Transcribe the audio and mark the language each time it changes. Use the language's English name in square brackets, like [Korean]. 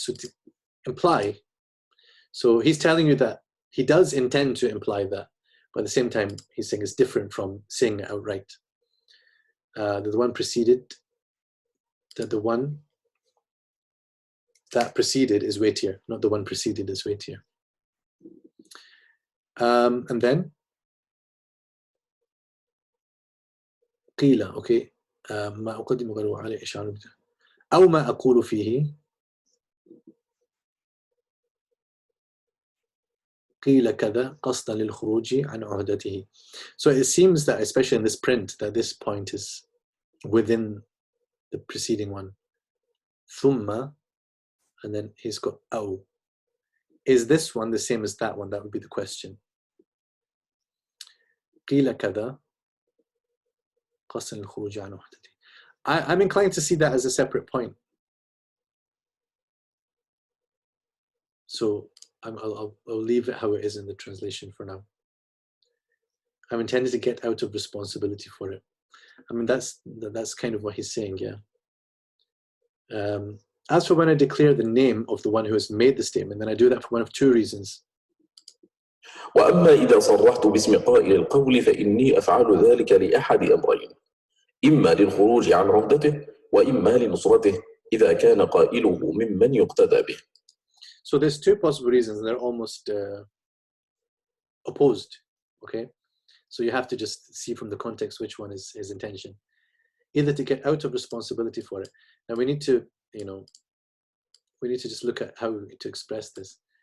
[English] So to imply. So he's telling you that he does intend to imply that, but at the same time, he's saying it's different from saying it outright. That the one preceded, that the one that preceded is weightier, not the one preceded is weightier. And then [Arabic] قيل, okay, ما أقدم غيره عليه إشعار أو ما أقول فيه قيل كذا قصدا للخروج عن عهدته. [English] So it seems that, especially in this print, that this point is within the preceding one. ثم, and then he's got أو. Is this one the same as that one? That would be the question. [Arabic] قيل كذا قصدا للخروج عن عهدته. [English] I'm inclined to see that as a separate point. So I'll leave it how it is in the translation for now. I'm intended to get out of responsibility for it. I mean, that's kind of what he's saying, yeah. As for when I declare the name of the one who has made the statement, then I do that for one of two reasons. [Arabic] وأما إذا صرحت باسم قائل القول فإني أفعل ذلك لأحد أمرين، إما للخروج عن عهدته وإما لنصرته إذا كان قائله ممن يقتدى به. [English] So there's two possible reasons, and they're almost opposed, okay? So you have to just see from the context which one is his intention. Either to get out of responsibility for it. Now we need to you know, we need to just look at how to express this.